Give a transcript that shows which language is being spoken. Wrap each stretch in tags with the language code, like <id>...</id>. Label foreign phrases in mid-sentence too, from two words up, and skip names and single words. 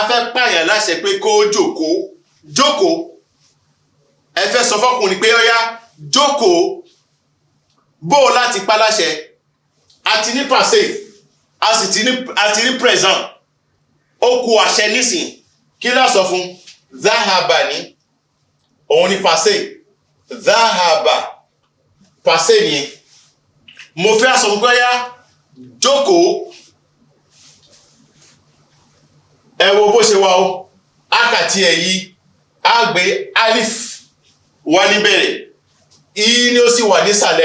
<yo>fẹ́ pààyàn láṣẹ pé kó jókòó ẹ fẹ́ sọ fọ́kùnrin pé ọyá jókòó bó láti pa láṣẹ àti ní passé àti ní présent ó kù àṣẹ nísìn kí lá sọ fún zahaba ní òun ní passé zahaba passé ní mo fẹ́ sọ fún pé ọyá jókòó ẹ wo bó ṣe wà ó ákàtí ẹ̀ yìí á gbé alif wà níbẹ̀rẹ̀ ìyí ni ó sì wà nísàlẹ̀</yo>